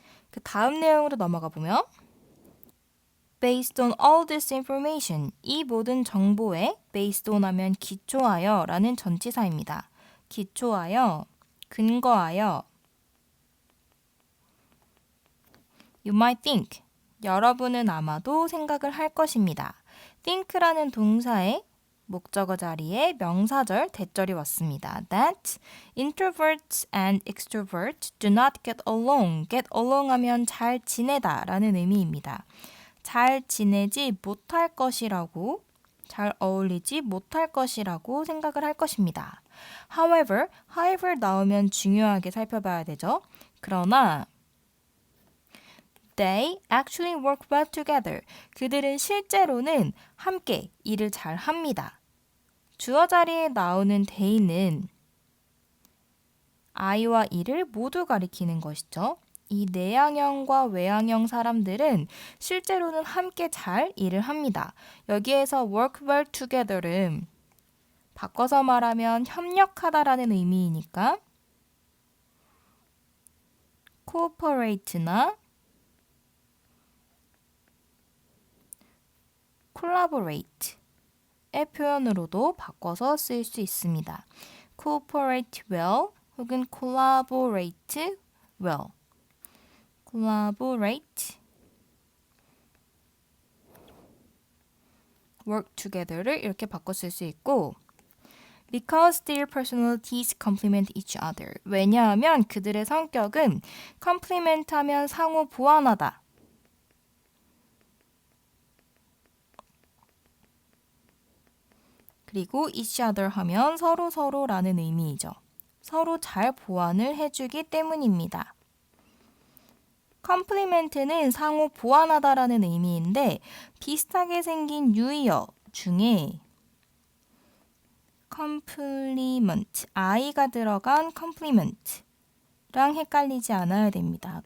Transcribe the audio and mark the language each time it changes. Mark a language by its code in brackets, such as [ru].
[ko] 그 다음 내용으로 넘어가 보면 [en] Based on all this information, [ko] 이 모든 정보에 based on 하면 기초하여 라는 전치사입니다. 기초하여, 근거하여 [en] You might think, [ko] 여러분은 아마도 생각을 할 것입니다. think라는 동사의 목적어 자리에 명사절 대절이 왔습니다. [en] That introverts and extroverts do not get along. [ko] get along 하면 잘 지내다 라는 의미입니다. 잘 지내지 못할 것이라고, 잘 어울리지 못할 것이라고 생각을 할 것입니다. However 나오면 중요하게 살펴봐야 되죠. [en] 그러나 They actually work well together. [ko] 그들은 실제로는 함께 일을 잘 합니다. 주어 자리에 나오는 they는 I와 E를 모두 가리키는 것이죠. 이 내향형과 외향형 사람들은 실제로는 함께 잘 일을 합니다. 여기에서 [en] work well together [ko] 은 바꿔서 말하면 협력하다라는 의미이니까 cooperate나 collaborate의 표현으로도 바꿔서 쓸 수 있습니다. [en] cooperate well 혹은 collaborate well. collaborate, work together를 [ko] 이렇게 바꿔 쓸 수 있고 [en] because their personalities complement each other. [ko] 왜냐하면 그들의 성격은 complement 하면 상호 보완하다. 그리고 each other 하면 서로라는 의미이죠. 서로 잘 보완을 해주기 때문입니다. complement는 상호 보완하다라는 의미인데 비슷하게 생긴 유의어 중에 [en] complement, I가 [ko] 들어간 compliment랑 헷갈리지 않아야 됩니다.